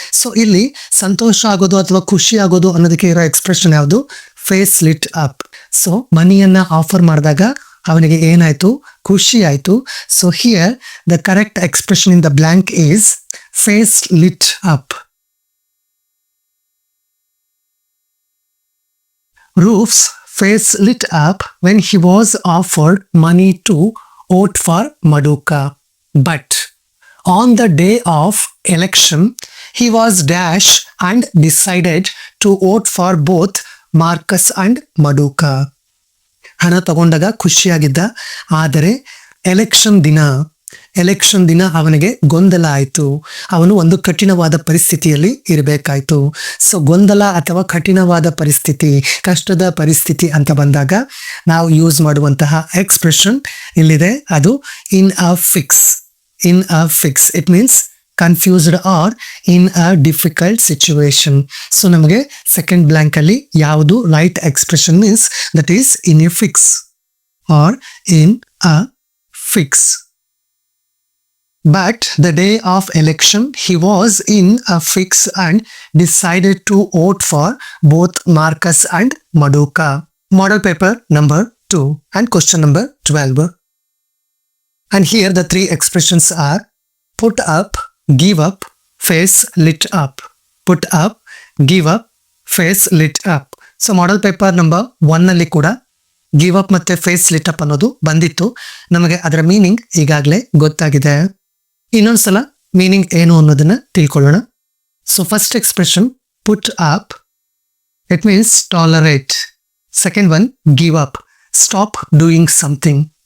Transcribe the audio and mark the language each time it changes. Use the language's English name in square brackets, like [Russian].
[Kannada] So ಇಲ್ಲಿ ಸಂತೋಷ ಆಗೋದು ಅಥವಾ ಖುಷಿ ಆಗೋದು ಅನ್ನೋದಕ್ಕೆ ಇರೋ ಎಕ್ಸ್ಪ್ರೆಷನ್ ಯಾವುದು, face lit up. So ಮನಿಯನ್ನ offer ಮಾಡಿದಾಗ ಅವನಿಗೆ ಏನಾಯ್ತು, ಖುಷಿ ಆಯ್ತು. [English] So here the correct expression in the blank is face lit up. Roof's face lit up when he was offered money to vote for Maduka. But on the day of election, he was dashed and decided to vote for both Marcus and Maduka. [Kannada] ಹಣ ತಗೊಂಡಾಗ ಖುಷಿಯಾಗಿದ್ದ, ಆದರೆ election ದಿನ ಅವನಿಗೆ ಗೊಂದಲ ಆಯಿತು. ಅವನು ಒಂದು ಕಠಿಣವಾದ ಪರಿಸ್ಥಿತಿಯಲ್ಲಿ ಇರಬೇಕಾಯ್ತು. ಸೊ ಗೊಂದಲ ಅಥವಾ ಕಠಿಣವಾದ ಪರಿಸ್ಥಿತಿ, ಕಷ್ಟದ ಪರಿಸ್ಥಿತಿ ಅಂತ ಬಂದಾಗ ನಾವು ಯೂಸ್ ಮಾಡುವಂತಹ ಎಕ್ಸ್ಪ್ರೆಷನ್ ಇಲ್ಲಿದೆ, ಅದು ಇನ್ ಅ fix. [English] In a fix it means confused or in a difficult situation. So ನಮಗೆ second blank [Kannada] ಅಲ್ಲಿ ಯಾವುದು [English] Right expression means that is in a fix or in a fix. But the day of election, he was in a fix and decided to vote for both Marcus and Maduka. Model paper number 2 and question number 12. And here the 3 expressions are put up, give up, face lit up. Put up, give up, face lit up. So model paper number 1 [Kannada] ಅಲ್ಲಿ ಕೂಡ give up ಮತ್ತೆ face lit up ಅನ್ನೋದು ಬಂದಿತ್ತು. ನಮಗೆ ಅದರ meaning ಈಗಾಗಲೇ ಗೊತ್ತಾಗಿದೆ. ಇನ್ನೊಂದ್ಸಲ ಮೀನಿಂಗ್ ಏನು ಅನ್ನೋದನ್ನ ತಿಳ್ಕೊಳ್ಳೋಣ. So first expression put up, it means tolerate. [English] Second one give up, stop doing something.